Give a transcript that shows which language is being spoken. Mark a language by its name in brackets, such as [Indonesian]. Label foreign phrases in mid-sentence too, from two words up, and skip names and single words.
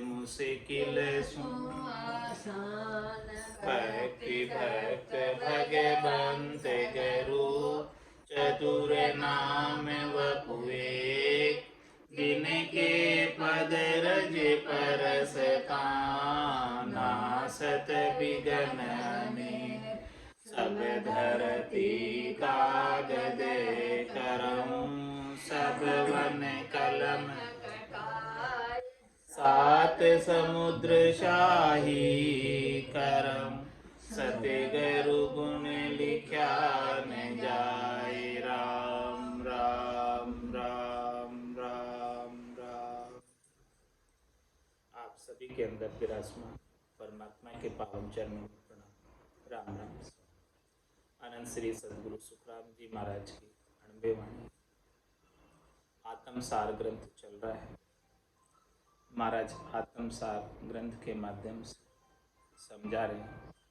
[Hindi] मुश्किल भक्ति भक्त भगवंत गुरु चतुर नाम वपुए दिन के पद रज परसता नासत बिगन में सब धरती कागज करम सब वन कलम सात समुद्र शाही करम सत्य गुरु गुण लिख्या न जाए। राम राम राम राम राम। आप सभी के अंदर विराजमान परमात्मा के पावन चरणों में प्रणाम। राम राम। अनंत श्री सद्गुरु सुखराम जी महाराज की अणबे वाणी आत्मसार ग्रंथ चल रहा है। महाराज आत्मसार ग्रंथ के माध्यम से समझा रहे हैं।